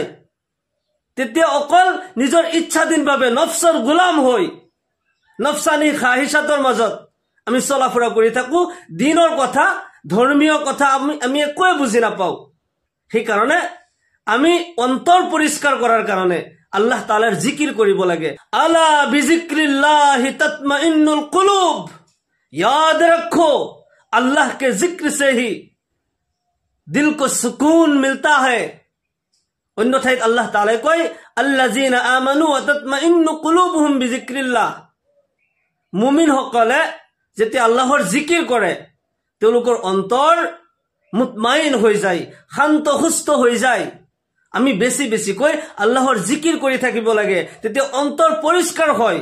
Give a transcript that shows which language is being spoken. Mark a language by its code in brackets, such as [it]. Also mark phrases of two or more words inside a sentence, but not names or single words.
[as] তেতিয়া অকল নিজৰ ইচ্ছাধীনভাৱে নফছৰ গোলাম হৈ নফসানী খাহিছাতৰ মাজত আমি চলাফুৰা কৰি থাকো। দিনৰ কথা, ধৰ্মীয় কথা আমি একোৱে বুজি নাপাওঁ। সেইকাৰণে আমি অন্তৰ পৰিষ্কাৰ কৰাৰ কাৰণে আল্লাহ তাআলাৰ জিকিৰ কৰিব লাগে। [ar] ألا بذكر الله تطمئن القلوب. [hi] याद रखो अल्लाह के जिक्र से ही दिल को सुकून मिलता है। [as] অন্য ঠাইত আল্লাহ তাআলাই কয়, [ar] الذين آمنوا وتطمئن قلوبهم بذكر الله. [as] মুমিন সকলে যেতিয়া আল্লাহৰ জিকিৰ কৰে তেওঁলোকৰ অন্তৰ মুতমাইন হৈ যায়, শান্ত সুস্থ হৈ যায়। আমি বেছি বেছিকৈ আল্লাহৰ জিকিৰ কৰি থাকিব লাগে, তেতিয়া অন্তৰ পৰিষ্কাৰ হয়।